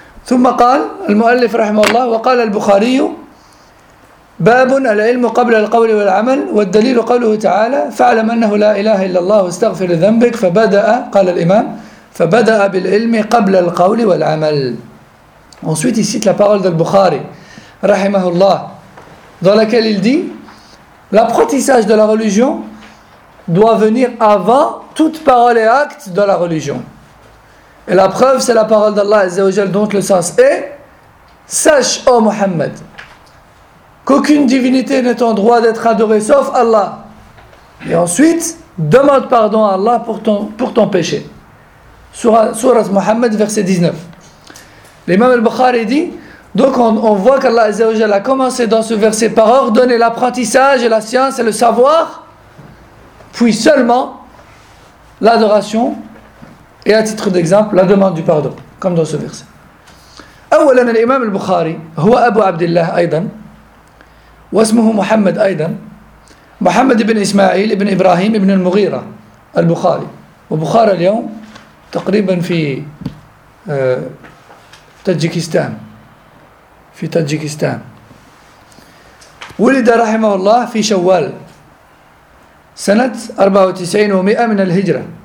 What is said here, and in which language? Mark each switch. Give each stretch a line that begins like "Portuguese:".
Arabic: ثم قال المؤلف رحمه الله وقال البخاري باب العلم قبل القول والعمل والدليل قوله تعالى فاعلم أنه لا إله إلا الله واستغفر ذنبك فبدأ قال الإمام فبدأ بالعلم قبل القول والعمل.
French: Ensuite il cite la parole de Bukhari رحمه الله dans laquelle il dit l'apprentissage de la religion doit venir avant toute parole et acte de la religion. Et la preuve, c'est la parole d'Allah Azza wa Jalla, dont le sens est « Sache, ô Muhammad, qu'aucune divinité n'est en droit d'être adorée sauf Allah. Et ensuite, demande pardon à Allah pour ton péché. » Surat Muhammad, verset 19. L'imam al-Bukhari dit, donc on voit qu'Allah Azza wa Jalla a commencé dans ce verset par ordonner l'apprentissage et la science et le savoir, puis seulement l'adoration. Et à titre d'exemple, la demande du pardon, comme dans ce verset.
Arabic: أولاً الإمام البخاري هو أبو عبد الله أيضاً واسمه محمد أيضاً محمد بن إسماعيل بن إبراهيم بن المغيرة البخاري وبخارى اليوم تقريباً في تاجيكستان ولد رحمه الله في شوال سنة 94 من الهجرة